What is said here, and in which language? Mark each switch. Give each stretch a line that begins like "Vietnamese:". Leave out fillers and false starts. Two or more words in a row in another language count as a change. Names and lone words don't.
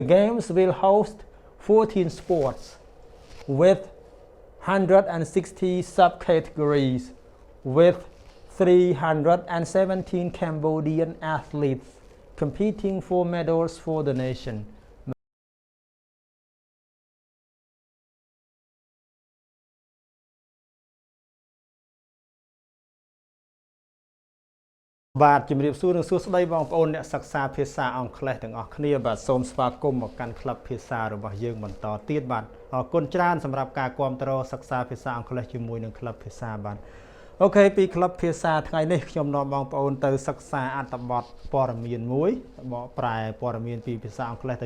English: Games will host 14 sports with 160 subcategories with 317 Cambodian athletes competing for medals for the nation.
Khmer: បាទជំរាបសួរនិងសួស្តីបងប្អូនអ្នកសិក្សាភាសាអង់គ្លេសទាំងអស់គ្នាបាទសូមស្វា គមន៍មកកាន់ក្លឹបភាសារបស់យើងបន្តទៀតបាទអរគុណច្រើនសម្រាប់ការគាំទ្រសិក្សាភាសាអង់គ្លេសជាមួយនឹងក្លឹបភាសាបាទអូខេពីក្លឹបភាសាថ្ងៃនេះខ្ញុំនាំបងប្អូនទៅសិក្សាអត្ថបទព័ត៌មានមួយបកប្រែព័ត៌មានពីភាសាអង់គ្លេសទៅ